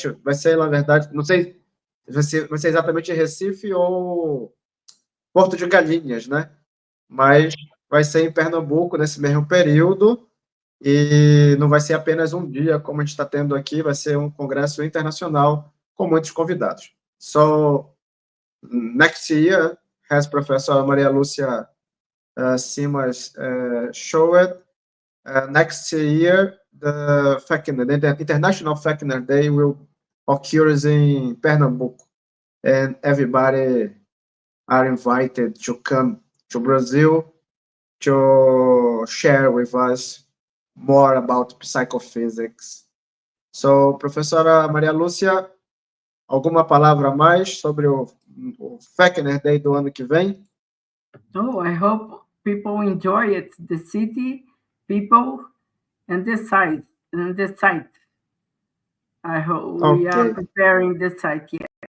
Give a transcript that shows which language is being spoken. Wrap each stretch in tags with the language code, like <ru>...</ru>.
<pt>Vai ser, na verdade, não sei se vai ser exatamente em Recife ou Porto de Galinhas, né? Mas vai ser em Pernambuco nesse mesmo período. E não vai ser apenas um dia, como a gente está tendo aqui, vai ser um congresso internacional com muitos convidados.</pt> <en>So, next year, as Professor Maria Lúcia Simas showed, next year, the International Fechner Day will occur in Pernambuco, and everybody are invited to come to Brazil to share with us more about psychophysics.</en> <pt>So, professora Maria Lúcia, alguma palavra a mais sobre o Fechner Day do ano que vem?</pt> <en>Oh, I hope people enjoy it, the city, people, and the site. I hope we are preparing the site yet.</en>